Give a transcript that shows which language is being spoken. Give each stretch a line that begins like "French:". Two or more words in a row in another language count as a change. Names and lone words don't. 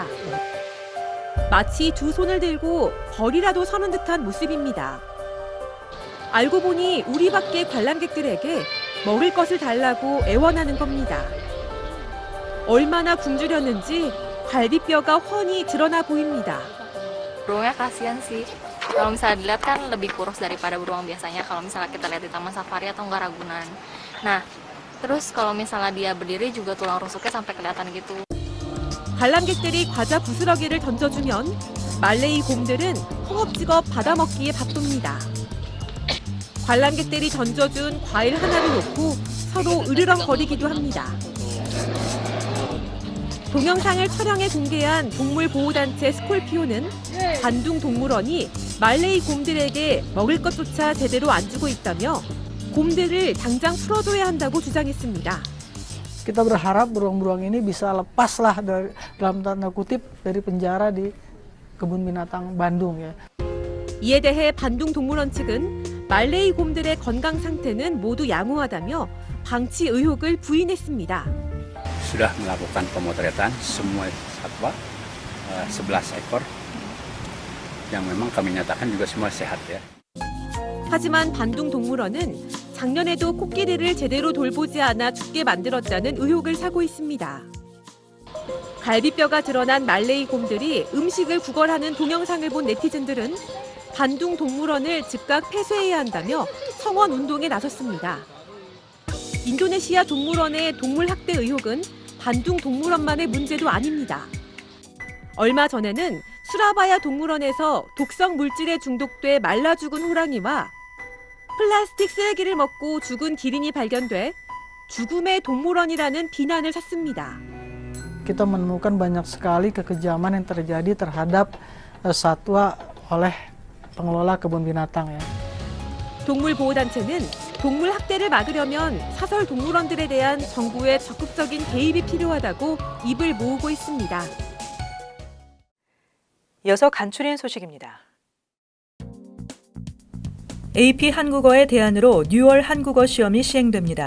Korean: 마치 두 손을 들고 벌이라도 서는 듯한 모습입니다. 알고 보니 우리 밖의 관람객들에게 먹을 것을 달라고 애원하는 겁니다. 얼마나 굶주렸는지 갈비뼈가 훤히 드러나 보입니다.
Indonesian: Beruangnya kasihan sih. Kalau misalnya dilihat kan lebih kurus daripada beruang biasanya kalau misalnya kita lihat di Taman Safari atau enggak Ragunan. Nah, terus kalau misalnya dia berdiri juga tulang rusuknya sampai kelihatan gitu.
Korean: 관람객들이 과자 부스러기를 던져주면 말레이 곰들은 허겁지겁 받아먹기에 바쁩니다. 관람객들이 던져준 과일 하나를 놓고 서로 으르렁거리기도 합니다. 동영상을 촬영해 공개한 동물보호단체 스콜피오는 반둥 동물원이 말레이 곰들에게 먹을 것조차 제대로 안 주고 있다며 곰들을 당장 풀어줘야 한다고 주장했습니다.
Indonesian: Kita berharap beruang-beruang ini bisa lepaslah dari, dalam tanda kutip dari penjara di kebun binatang Bandung ya.
Korean: 이에 대해 반둥 동물원 측은 말레이 곰들의 건강 상태는 모두 양호하다며 방치 의혹을 부인했습니다.
Indonesian: Sudah melakukan pemotretan semua satwa 11 ekor yang memang kami nyatakan juga semua sehat ya.
Korean: 하지만 반둥 동물원은 작년에도 코끼리를 제대로 돌보지 않아 죽게 만들었다는 의혹을 사고 있습니다. 갈비뼈가 드러난 말레이 곰들이 음식을 구걸하는 동영상을 본 네티즌들은 반둥 동물원을 즉각 폐쇄해야 한다며 성원 운동에 나섰습니다. 인도네시아 동물원의 동물 학대 의혹은 반둥 동물원만의 문제도 아닙니다. 얼마 전에는 수라바야 동물원에서 독성 물질에 중독돼 말라 죽은 호랑이와 플라스틱 쓰레기를 먹고 죽은 기린이 발견돼 죽음의 동물원이라는 비난을 샀습니다.
Indonesian: Kita menemukan banyak sekali kekejaman yang terjadi terhadap satwa oleh pengelola kebun binatang ya.
Korean: 동물보호단체는 동물 학대를 막으려면 사설 동물원들에 대한 정부의 적극적인 개입이 필요하다고 입을 모으고 있습니다. 이어서 간추린 소식입니다. AP 한국어의 대안으로 뉴얼 한국어 시험이 시행됩니다.